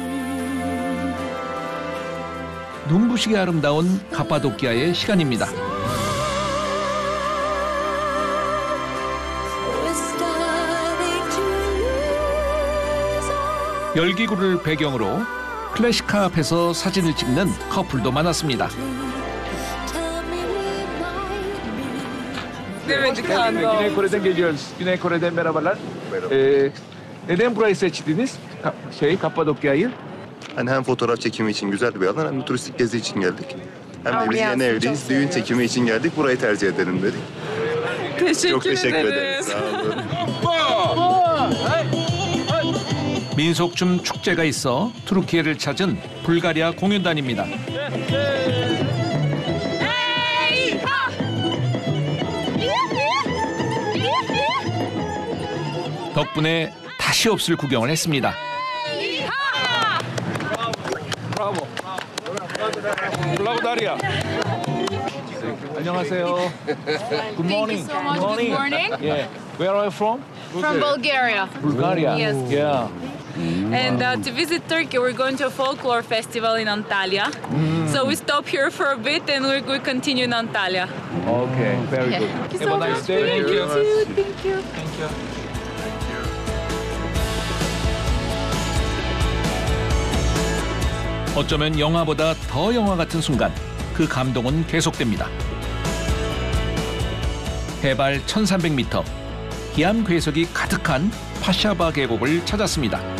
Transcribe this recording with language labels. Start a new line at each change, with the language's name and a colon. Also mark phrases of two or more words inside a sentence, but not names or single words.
Korean: 눈부시게 아름다운 갑바도키아의 시간입니다. 열기구를 배경으로 클래식카 앞에서 사진을 찍는 커플도 많았습니다.
Turkish: Güney Kore'den geliyoruz. Güney Kore'den merhabalar. Neden burayı seçtiniz? Kappadokya'yı? Hani hem fotoğraf çekimi için güzel bir alan hem de turistik gezi için geldik. Hem de biz yeni evliyiz. Düğün çekimi için geldik. Burayı tercih edelim dedik. Çok teşekkür ederiz. Sağ olun.
Korean: 민속춤 축제가 있어 투르키예를 찾은 불가리아 공연단입니다. 덕분에 다시 없을 구경을 했습니다. 브라보. 브라보 다리아. 안녕하세요.
English: Good morning. Thank you so much. Good morning. Yeah. Where are you from? From Bulgaria. Bulgaria. Yes. Yeah. And to visit Turkey, we're going to a folklore festival in Antalya. So we stop here for a bit and we continue in Antalya. Okay, very good. Thank you Have so a nice much. day. Thank you too. Thank you. Thank you.
Korean: 어쩌면 영화보다 더 영화 같은 순간, 그 감동은 계속됩니다. 해발 1300m, 기암 괴석이 가득한 파샤바 계곡을 찾았습니다.